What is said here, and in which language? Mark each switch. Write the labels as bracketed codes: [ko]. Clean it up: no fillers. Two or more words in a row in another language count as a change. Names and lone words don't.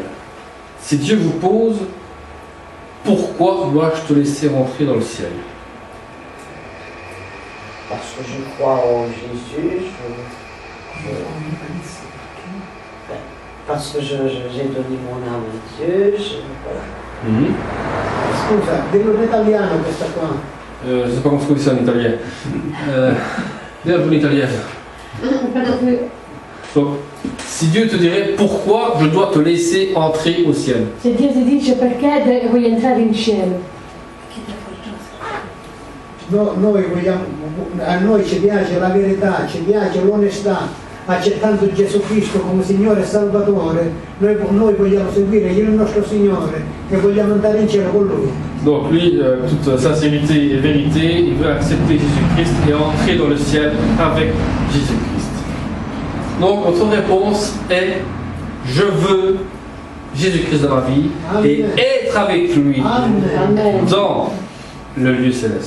[fr] Si Dieu vous pose « Pourquoi dois-je te laisser rentrer dans le ciel ?» Parce que je crois en Jésus, parce que j'ai donné mon âme à Dieu. Mm-hmm. [it] Scusa, dillo in italiano questa qua. [fr] Je ne sais pas comment on dit ça en italien. Dis-le en italien. Donc, si Dieu te dirait pourquoi je dois te laisser entrer au ciel. [it] Se Dio ti dice perché vuoi entrare in cielo. No, a noi ci piace la verità, ci piace l'onestà, accettando Gesù Cristo come Signore e Salvatore, noi vogliamo seguire il nostro Signore e vogliamo andare in cielo con Lui. [fr] Donc lui, toute sincérité et vérité, il veut accepter Jésus-Christ et entrer dans le ciel avec Jésus-Christ. Donc notre réponse est je veux Jésus-Christ dans ma vie. Amen. Et être avec lui. Amen. Dans le lieu céleste.